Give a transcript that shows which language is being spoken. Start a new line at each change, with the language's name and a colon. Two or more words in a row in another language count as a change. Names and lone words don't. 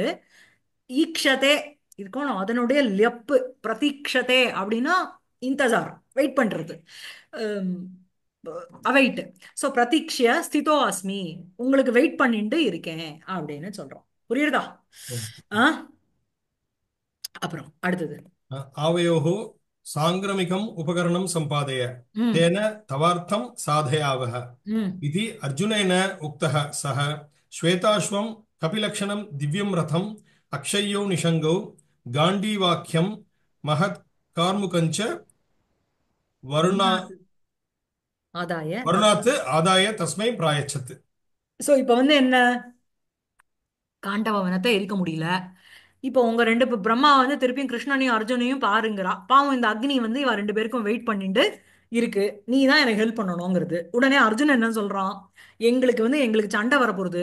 Tamil: ஈக்ஷதே இருக்கணும் அதனுடைய லெப்பு. பிரதீக்ஷதே அப்படின்னா இந்தசார் வெயிட் பண்றது. அவைட். ஸோ
Sanskrit: प्रतीक्ष्य स्थितो अस्मि
Tamil: உங்களுக்கு வெயிட் பண்ணிட்டு இருக்கேன் அப்படின்னு சொல்றோம். புரியுறதா? ஆ அப்புறம் அடுத்தது
Sanskrit: आवयोः साङ्क्रमिकम् उपकरणं सम्पादय ம் तेन तवार्थं साधयावः ம் इति अर्जुनेन उक्तः। सः श्वेताश्वं कपिलक्षणं दिव्यं रथम् अक्षय्यौ निषङ्गौ गाण्डीवाक्यं महत् कार्मुकञ्च वरुणा ஆதாய. वरुणात् आदाय तस्मै प्रायच्छत्।
Tamil: ஸோ இப்போ என்ன, காண்டவ வனத்தை எரிக்க முடியல. இப்போ உங்க பிரம்மா திருப்பியும் கிருஷ்ணனையும் அர்ஜுனையும் பாருங்கிறா. பாவம் இந்த அக்னி இவ 2 பேருக்கும் வெயிட் பண்ணிட்டு இருக்கு. நீ தான் எனக்கு ஹெல்ப் பண்ணணுங்கிறது. உடனே அர்ஜுன் என்ன சொல்றான், எங்களுக்கு சண்டை வரப்போகுது.